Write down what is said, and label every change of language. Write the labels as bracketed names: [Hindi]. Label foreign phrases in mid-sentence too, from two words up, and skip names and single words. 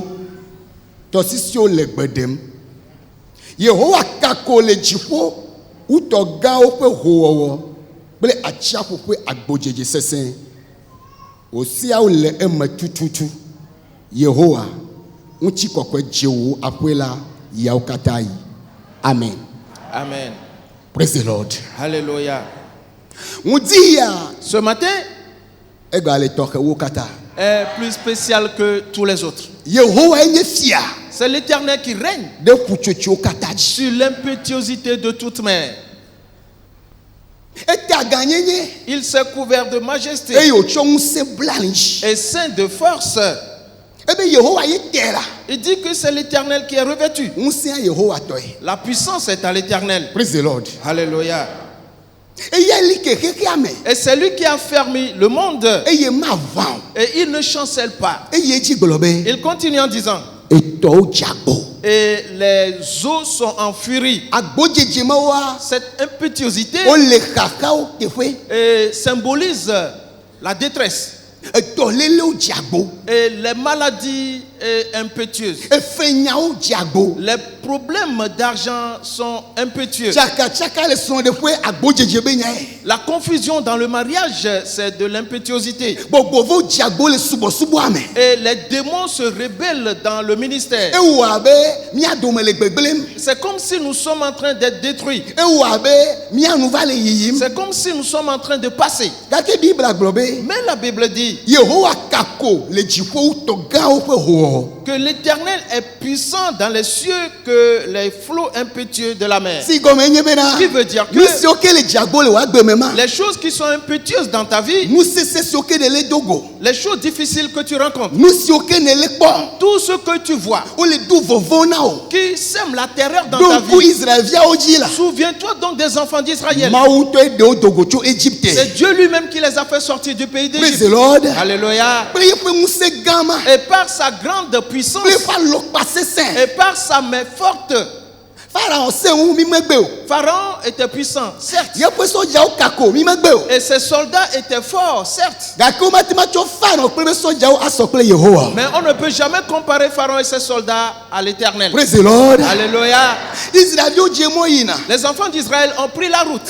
[Ewe] Tɔsisiwo le gbedem. Yehowa kako le dziƒo. Utɔ gãwo ƒe hoowɔwɔ kple atsiaƒu ƒe agbodzedze sesẽ. Osiawo le eme tututu. Yehowa ŋutsi kɔkɔe dze wo aƒe la yawo katã yi. Amen. Amen. [English] Praise the Lord. [French] Alléluia. [Ewe] Ŋudia. [French] Ce matin [Ewe] ega le tɔxe wo katã. [French] Est plus spécial que tous les autres. [Ewe] Yehowa enye fia. [French] C'est l'Éternel qui règne [Ewe] de ƒutsotsowo katã dzi. [French] sur l'impétuosité de toute mer. [Ewe] Eta ganyenye. [French] Il s'est couvert de majesté [Ewe] Eye wotsɔ ŋusẽ bla ali dzi. [French] et ceint de force. [Ewe] Ebe Yehowa yete la. [French] Il dit que c'est l'Éternel qui est revêtu. [Ewe] Ŋusẽa Yehowa tɔe. [French] La puissance est à l'Éternel. [English] Praise the Lord. [French] Alléluia. [Ewe] Eya li kekeke ame. [French] Et c'est lui qui a fermé le monde. [Ewe] Eye ma ʋã o. [French] Et il ne chancelle pas. [Ewe] Eye dzi gblɔ be. [French] Il continue en disant, [Ewe] Etɔwo dze agbo. [French] et les eaux sont en furie. [Ewe] Agbodzedze mawoa. [French] Cette impétuosité [Ewe] Wole xaxawo teƒe. [French] symbolise la détresse [Ewe] Etɔlélewo dze agbo. [French] et les maladies impétueuses. [Ewe] Efenyawo dze agbo. [French] Les problèmes d'argent sont impétueux. [Ewe] Tsakatsaka le srɔ̃ɖeƒe agbodzedze be nyae. [French] La confusion dans le mariage, c'est de l'impétuosité. [Ewe] Gbogbowo dze agbo le subɔsubɔa me. [French] Et les démons se rebellent dans le ministère. [Ewe] Ewɔ abe mía dome le gbegblẽm. [French] C'est comme si nous sommes en train d'être détruits. [Ewe] Ewɔ abe mía nu va le yiyim. [French] C'est comme si nous sommes en train de passer. [Ewe] Gake Bibla gblɔ be. [French] Mais la Bible dit [Ewe] Yehowa kako le dziƒo wutɔ gãwo ƒe hoowɔwɔ. [French] que l'Éternel est puissant dans les cieux que les flots impétueux de la mer. [Ewe] Si gɔme nye bena. [French] Qui veut dire que [Ewe] Nu siwo ke le dze agbo le wòa gbeme ma. [French] les choses qui sont impétueuses dans ta vie, [Ewe] Nu sese siwo ke ne le dogo. [French] les choses difficiles que tu rencontres, [Ewe] Nu siwo ke ne le kpɔ. [French] tout ce que tu vois [Ewe] Wole du vovo na o. [French] qui sème la terreur dans [Ewe] Do [French] ta [Ewe] ŋku [French] vie. [Ewe] Israelviawo dzi la. [French] Souviens-toi donc des enfants d'Israël. [Ewe] Mawu ŋutɔe ɖewo dogo tso Égypte. [French] C'est Dieu lui-même qui les a fait sortir du pays [English] Praise the [French] d'Égypte. [English] Lord. [French] Alléluia. [Ewe] Kple yeƒe ŋusẽ gã ma. [French] Et par sa grande puissance [Ewe] Kple eƒe alɔkpa sesẽ. [French] et par sa main forte, [Ewe] Pharaon se ŋu mi megbe o. [French] Pharaon était puissant, certes, [Ewe] Yeƒe sɔdzawo kako mi megbe o. [French] et ses soldats étaient forts, certes. [Ewe] Gake womate ma tsɔ Pharaon kple eƒe sɔdzawo asɔ kple Yehowa. [French] Mais on ne peut jamais comparer Pharaon et ses soldats à l'Éternel. [English] Praise the Lord. [French] Alléluia. [Ewe] Israeliwo dze mɔ yina. [French] Les enfants d'Israël ont pris la route.